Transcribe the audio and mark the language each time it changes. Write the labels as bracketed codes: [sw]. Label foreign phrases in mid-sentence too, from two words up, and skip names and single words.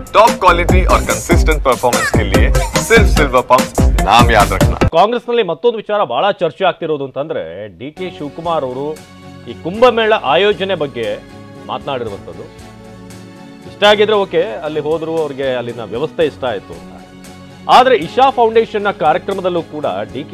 [en] top quality [hi] और [en] consistent performance [hi] के लिए सिर्फ सिल्वर पंप नाम याद रखना। [kn] ಕಾಂಗ್ರೆಸ್ನಲ್ಲಿ ಮತ್ತೊಂದು ವಿಚಾರ ಬಹಳ ಚರ್ಚೆ ಆಗ್ತಿರೋದು ಅಂತಂದ್ರೆ ಡಿ.ಕೆ. ಶಿವಕುಮಾರ್ ಅವರು ಈ ಕುಂಭಮೇಳ ಆಯೋಜನೆ ಬಗ್ಗೆ ಮಾತನಾಡಿರುವಂಥದ್ದು. ಇಷ್ಟ ಆಗಿದ್ರೆ ಓಕೆ, ಅಲ್ಲಿ ಹೋದ್ರು, ಅವ್ರಿಗೆ ಅಲ್ಲಿನ ವ್ಯವಸ್ಥೆ ಇಷ್ಟ ಆಯಿತು ಅಂತ. ಆದರೆ ಇಶಾ ಫೌಂಡೇಶನ್ನ ಕಾರ್ಯಕ್ರಮದಲ್ಲೂ ಕೂಡ ಡಿ.ಕೆ.